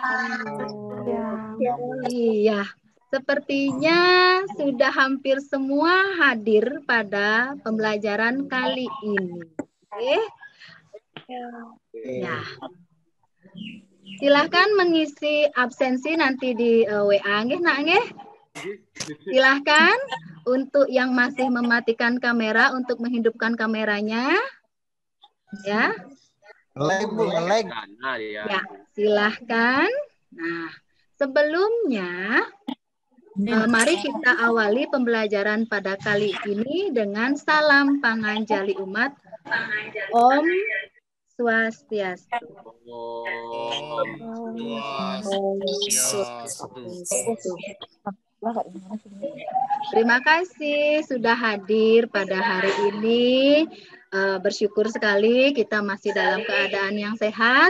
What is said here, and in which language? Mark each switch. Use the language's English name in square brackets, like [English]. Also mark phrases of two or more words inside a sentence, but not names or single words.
[Indonesian] Iya, sepertinya sudah hampir semua hadir pada pembelajaran kali ini. Oke. Ya. Silahkan mengisi absensi nanti di WA nggih, Nak nggih. Silahkan untuk yang masih mematikan kamera untuk menghidupkan kameranya. Ya. Ngelag. Ya, silahkan. Nah, sebelumnya mari kita awali pembelajaran pada kali ini dengan salam panganjali umat. [Sanskrit] Om Swastiastu. [Indonesian] Terima kasih sudah hadir pada hari ini. Bersyukur sekali kita masih dalam keadaan yang sehat.